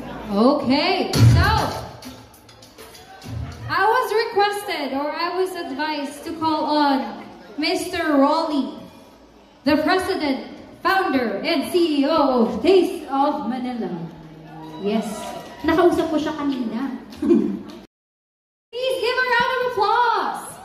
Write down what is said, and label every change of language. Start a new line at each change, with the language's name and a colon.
English: Okay, so I was requested or I was advised to call on Mr. Rolly, the president, founder, and CEO of Taste of Manila.
Filipino: Yes, nakausap ko siya kanina.
English: Please give a round of applause.